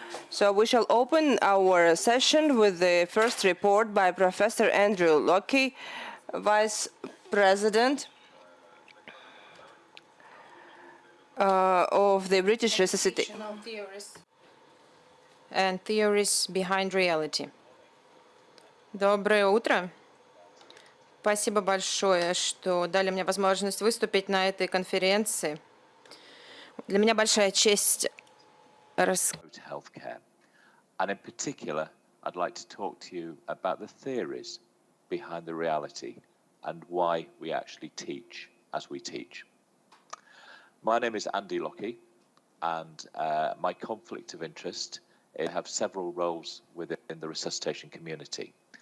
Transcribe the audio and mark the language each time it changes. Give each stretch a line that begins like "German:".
English: So we shall open our session with the first report by Professor Andrew Lockie, Vice President of the British Resuscitation and theories behind reality.
Russian: Доброе утро. Спасибо большое, что дали мне возможность выступить на этой конференции. Для меня большая честь
English: healthcare. And in particular, I'd like to talk to you about the theories behind the reality and why we actually teach as we teach. My name is Andy Lockie, and my conflict of interest is I have several roles within the resuscitation community.